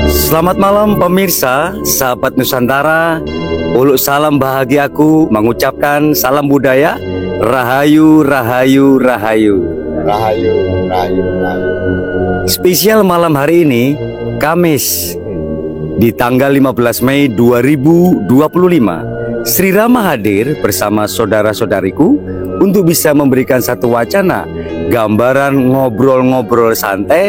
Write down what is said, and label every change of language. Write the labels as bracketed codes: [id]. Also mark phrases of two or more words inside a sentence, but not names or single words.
[id] Selamat malam pemirsa, sahabat Nusantara. Uluk salam bahagiaku mengucapkan salam budaya. Rahayu, rahayu, rahayu. Rahayu, rahayu, rahayu. Spesial malam hari ini, Kamis, di tanggal 15 Mei 2025, Sri Rama hadir bersama saudara-saudariku untuk bisa memberikan satu wacana, gambaran ngobrol-ngobrol santai.